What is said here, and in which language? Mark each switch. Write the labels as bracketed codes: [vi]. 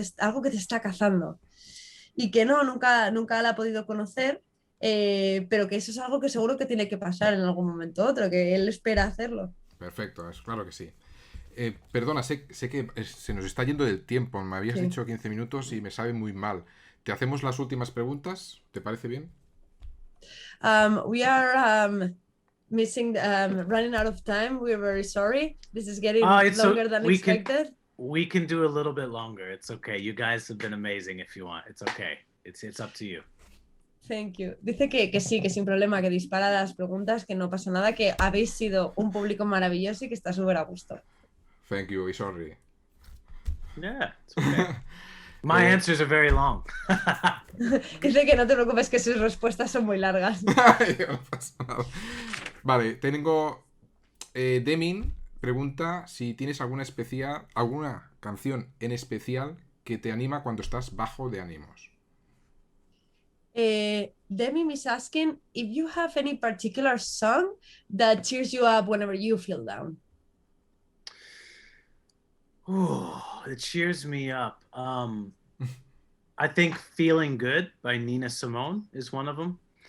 [es] Algo que te está cazando. Y que nunca la ha podido conocer, pero que eso es algo que seguro que tiene que pasar en algún momento u otro, que él espera hacerlo. Perfecto, es claro que sí. Perdona, sé que se nos está yendo del tiempo. Me habías dicho 15 minutos y me sabe muy mal. ¿Te hacemos las últimas preguntas? ¿Te parece bien? [en] We are running out of time. We're very sorry. This is getting longer than expected. We can do a little bit longer. It's okay. You guys have been amazing if you want. It's okay. It's up to you. Thank you. [es] Dice que sí, que sin problema, que dispara las preguntas, que no pasa nada, que habéis sido un público maravilloso y que está súper a gusto. [en] Thank you, sorry. Yeah, it's okay. My answers are very long. [es] Dice que no te preocupes, que sus respuestas son muy largas. No pasa nada. Vale, tengo Demin pregunta si tienes alguna canción en especial que te anima cuando estás bajo de ánimos. [en] Demi is asking if you have any particular song that cheers you up whenever you feel down. Oh, it cheers me up. I think "Feeling Good" by Nina Simone is one of them.